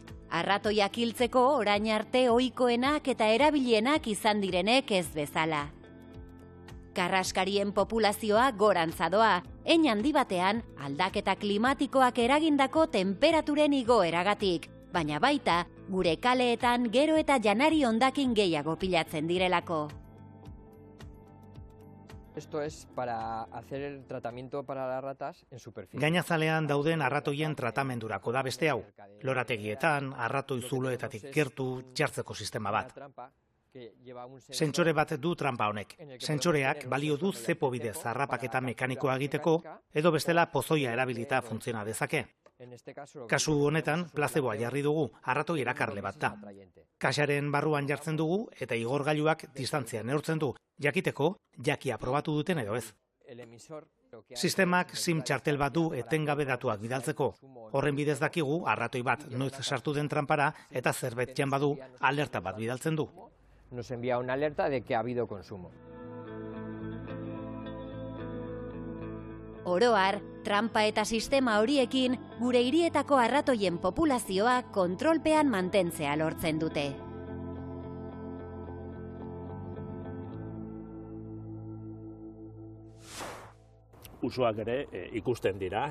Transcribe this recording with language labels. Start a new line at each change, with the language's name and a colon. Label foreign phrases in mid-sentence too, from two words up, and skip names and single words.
Basque: Arratoiak hiltzeko orain arte ohikoenak eta erabilienak izan direnek ez bezala. Karraskarien populazioa gorantza doa, hein handi batean aldaketa klimatikoak eragindako temperaturen igoeragatik, baina baita gure kaleetan gero eta janari hondakin gehiago pilatzen direlako.
Spanish: Esto es para hacer el tratamiento para las ratas en superficie.
Basque: Gainazalean dauden arratoien tratamendurako da beste hau. Lorategietan, arratoi zuloetatik gertu jartzeko sistema bat. Sentsore bat du trampa honek. Sentsoreak balio du zepo bidez harrapaketa mekanikoa egiteko, edo bestela pozoia erabilita funtziona dezake. Kasu honetan, plazeboa jarri dugu, arratoi erakarle bat da. Kaxaren barruan jartzen dugu eta igorgailuak distantzia neurtzen du, jakiteko jakia probatu duten edo ez. Sistemak SIM txartel bat du etengabe datuak bidaltzeko. Horren bidez dakigu arratoi bat noiz sartu den trampara eta zerbait jan badu alerta bat bidaltzen du.
Spanish: Nos envía una alerta de que ha habido consumo.
Basque: Oro har, trampa eta sistema horiekin gure hirietako arratoien populazioa kontrolpean mantentzea lortzen dute. Usoak ere ikusten dira.